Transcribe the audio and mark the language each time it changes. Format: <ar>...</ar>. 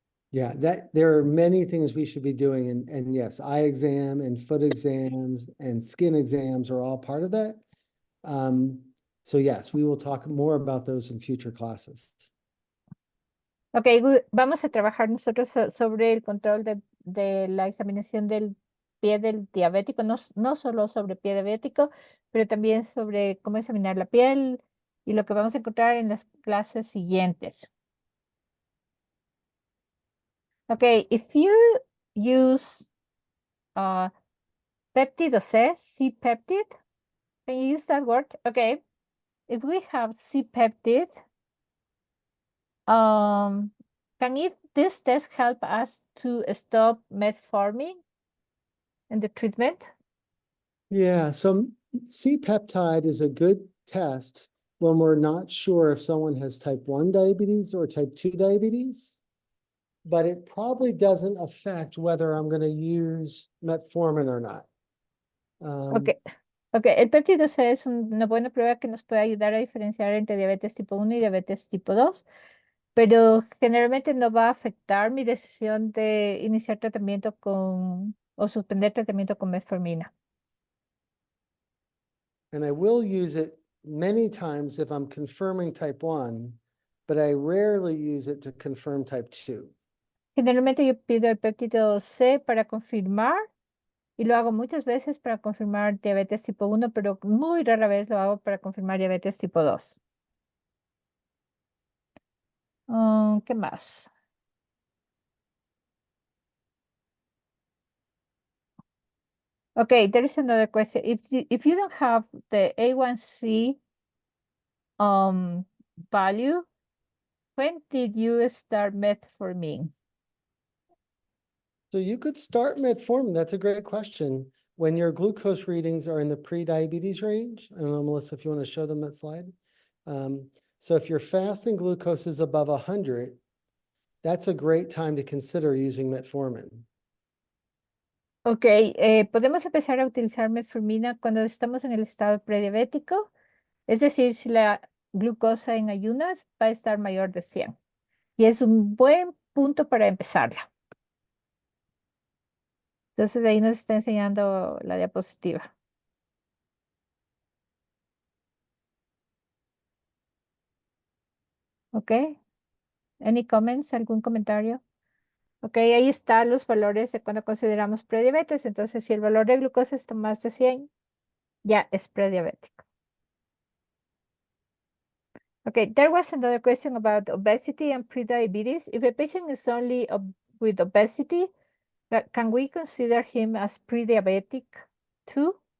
<en>Yeah, there are many things we should be doing, and yes, eye exam and foot exams and skin exams are all part of that. So yes, we will talk more about those in future classes.</en> <es>Ok, vamos a trabajar nosotros sobre el control de la examinación del pie del diabético, no solo sobre pie diabético, pero también sobre cómo examinar la piel y lo que vamos a encontrar en las clases siguientes.</es> <en>Ok, if you use peptide C-peptide, can you use that word? Okay, if we have C-peptide, can this test help us to stop metformin in the treatment? Yeah, so C-peptide is a good test when we're not sure if someone has type 1 diabetes or type 2 diabetes, but it probably doesn't affect whether I'm going to use metformin or not. Okay.</en> <es>Ok, el péptido C es una buena prueba que nos puede ayudar a diferenciar entre diabetes tipo 1 y diabetes tipo 2, pero generalmente no va a afectar mi decisión de iniciar tratamiento o suspender tratamiento con metformina.</es> <en>And I will use it many times if I'm confirming type 1, but I rarely use it to confirm type 2.</en> <es>Generalmente yo pido el péptido C para confirmar y lo hago muchas veces para confirmar diabetes tipo 1, pero muy rara vez lo hago para confirmar diabetes tipo 2. ¿Qué más?</es> <en>Okay, there is another question. If you don't have the A1C value, when did you start metformin? So you could start metformin. That's a great question. When your glucose readings are in the pre-diabetes range, I don't know, Melissa, if you want to show them that slide. So if your fasting glucose is above 100, that's a great time to consider using metformin.</en> <es>Ok, podemos empezar a utilizar metformina cuando estamos en el estado prediabético, es decir, si la glucosa en ayunas va a estar mayor de 100. Y es un buen punto para empezarla. Entonces ahí nos está enseñando la diapositiva. Ok,</es> <en>any comments,</en> <es>algún comentario? Ok, ahí están los valores de cuando consideramos prediabetes. Entonces, si el valor de glucosa está más de 100, ya es prediabético.</es> <en>Okay, there was another question about obesity and prediabetes. If a patient is only with obesity, can we consider him as prediabetic too?</en>